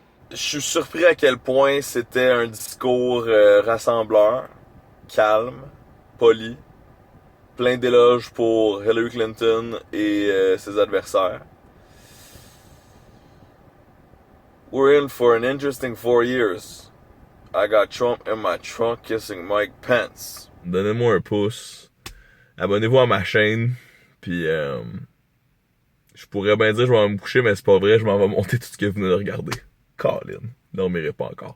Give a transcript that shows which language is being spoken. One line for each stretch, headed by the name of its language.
French: Je suis surpris à quel point c'était un discours rassembleur, calme, poli, plein d'éloges pour Hillary Clinton et ses adversaires.
English: We're in for an interesting 4 years. I got Trump in my trunk kissing Mike Pence.
French: Donnez-moi un pouce. Abonnez-vous à ma chaîne. Puis, je pourrais bien dire je vais me coucher, mais c'est pas vrai. Je m'en vais monter tout ce que vous venez de regarder. Colin, dormirez pas encore.